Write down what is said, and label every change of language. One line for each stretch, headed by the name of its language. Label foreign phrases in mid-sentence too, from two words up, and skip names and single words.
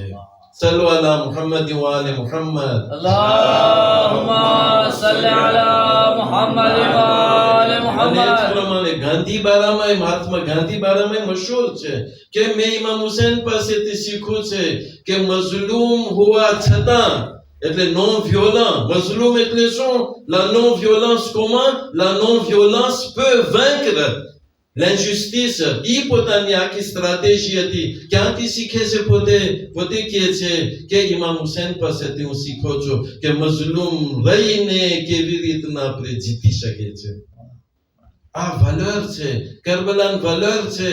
Arabic: صلوا على محمد وآل محمد. اللهم صل على محمد وآل محمد.
Gujarati: ગાંધી બારામાં મહાત્મા ગાંધી બારામાં મશહૂર છે કે મેં ઇમામ હુસૈન પાસેથી શીખ્યું છે કે મઝલૂમ હોવા છતાં એટલે
French: non violent.
Gujarati: મઝલૂમ એટલે શું?
French: la non violence. comment la non violence peut vaincre l'injustice.
Gujarati: ઈ પોતાની આખી સ્ટ્રેટેજી હતી. ક્યાંથી શીખે છે? પોતે કહે છે કે ઇમામ હુસૈન પાસેથી હું શીખો છું કે મઝલૂમ રહીને કેવી રીતના આપણે જીતી શકીએ છે. આ વલર છે, કરબલાન વલર છે.